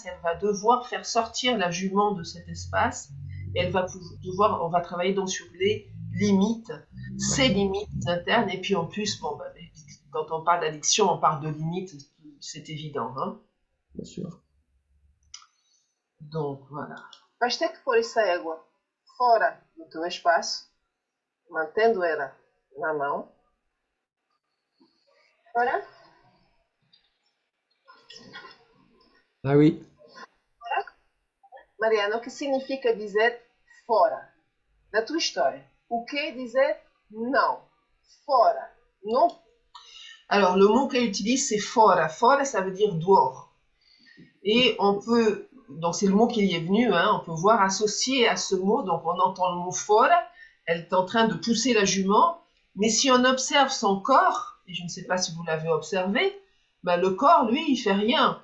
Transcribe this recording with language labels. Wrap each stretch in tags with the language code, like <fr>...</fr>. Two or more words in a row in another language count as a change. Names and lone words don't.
<fr>Elle va devoir faire sortir la jument de cet espace. Et elle va devoir, on va travailler donc sur les limites, ses limites internes. Et puis en plus, bon, bah, quand on parle d'addiction, on parle de limites, c'est évident, hein. Bien sûr. Donc voilà.</fr> <pt>Vais ter que pôr essa égua fora do teu espaço, mantendo ela na mão. Fora.</pt> <fr>Ah oui.</fr> <pt>Mariana, o que significa dizer fora da tua história? O que dizer não? Fora.</pt> <fr>Non. Alors, le mot qu'elle utilise, c'est fora. Fora, ça veut dire dehors. Et on peut, donc c'est le mot qui est venu, hein, on peut voir associé à ce mot, donc on entend le mot fora, elle est en train de pousser la jument, mais si on observe son corps, et je ne sais pas si vous l'avez observé, ben le corps, lui, il fait rien.</fr>